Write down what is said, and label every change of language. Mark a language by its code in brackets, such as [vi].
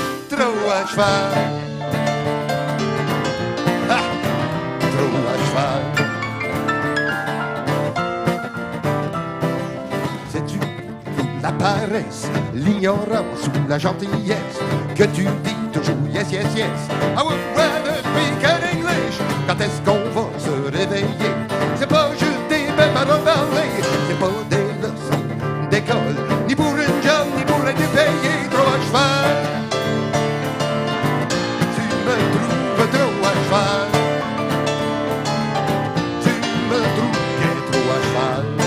[fr] Trop à cheval, ah, trop à cheval. Sais-tu la paresse, l'ignorance ou la gentillesse que tu dis toujours [en] yes, yes, yes. I would rather speak in English. [fr] Quand est-ce qu'on va se réveiller? C'est pas juste des belles paroles parlées, c'est pas des leçons d'école, ni pour une job, ni pour être payé. Trop à cheval, tu me trouves trop à cheval, tu me trouves bien trop à cheval.